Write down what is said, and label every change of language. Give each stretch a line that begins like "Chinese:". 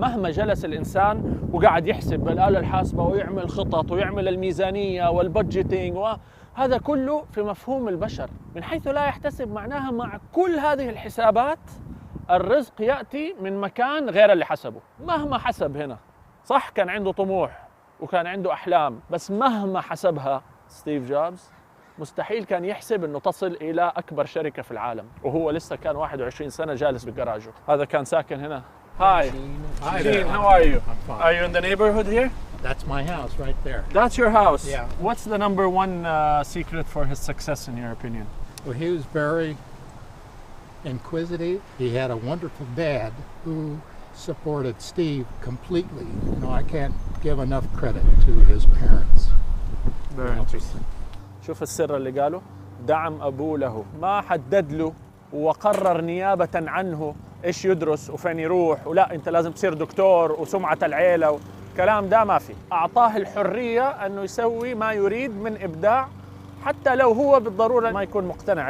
Arabic: مهما جلس الإنسان وقاعد يحسب بالآلة الحاسبة ويعمل خطط ويعمل الميزانية والبادجيتينج وهذا كله في مفهوم البشر، من حيث لا يحتسب معناها مع كل هذه الحسابات الرزق يأتي من مكان غير اللي حسبه. مهما حسب هنا، صح كان عنده طموح وكان عنده أحلام، بس مهما حسبها ستيف جوبز مستحيل كان يحسب انه تصل الى اكبر شركه في العالم، وهو لسه كان 21 سنه جالس بجراجه. هذا كان ساكن هنا.
English: Hi. Hi Gene, there. how are you? I'm fine. Are you in the neighborhood here? That's my house right there. That's your house. Yeah. What's the number one secret for his success in your opinion? Well, he was very inquisitive. He had a wonderful dad who supported Steve completely. You know, I can't give enough credit to his parents. Very interesting.
Arabic: شوف السر اللي قاله: دعم أبوه له، ما حدد له وقرر نيابة عنه إيش يدرس وفين يروح، ولا أنت لازم تصير دكتور وسمعة العيلة والكلام ده ما في. أعطاه الحرية أنه يسوي ما يريد من إبداع، حتى لو هو بالضرورة ما يكون مقتنع.